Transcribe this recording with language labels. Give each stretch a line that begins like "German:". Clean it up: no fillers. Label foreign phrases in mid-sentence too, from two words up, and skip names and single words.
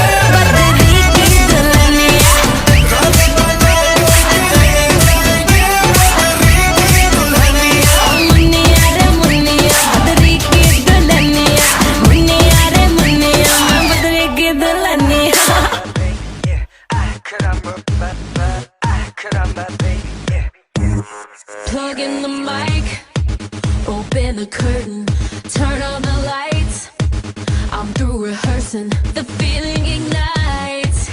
Hindi: बदरी की दुल्हनिया रानी बना करके ले जाएंगे बदरी की दुल्हनिया मुन्निया रे मुन्निया बदरी की दुल्हनिया मुन्निया रे मुन्निया बदरी की दुल्हनिया
English: Plug in the mic, open the curtain, turn on the lights. I'm through rehearsing, the feeling ignites.